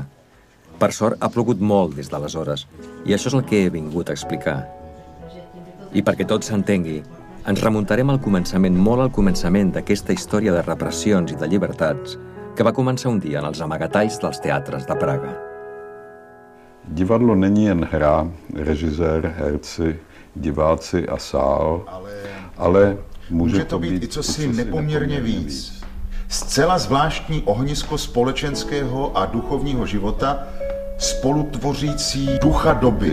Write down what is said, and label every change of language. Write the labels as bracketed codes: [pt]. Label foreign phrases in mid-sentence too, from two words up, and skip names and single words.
[ca] Per sort ha plogut molt des d'aleshores i això és el que he vingut a explicar. I perquè tot s'entengui, ens remuntarem al començament, molt al començament d'aquesta història de repressions i de llibertats que va començar un dia en els amagatalls dels teatres de Praga. [cs] Divadlo není jen hra, režisér, herci, diváci a sál, ale může to být i cosi nepoměrně víc. Zcela zvláštní ohnisko společenského a duchovního života, spolutvořící ducha doby.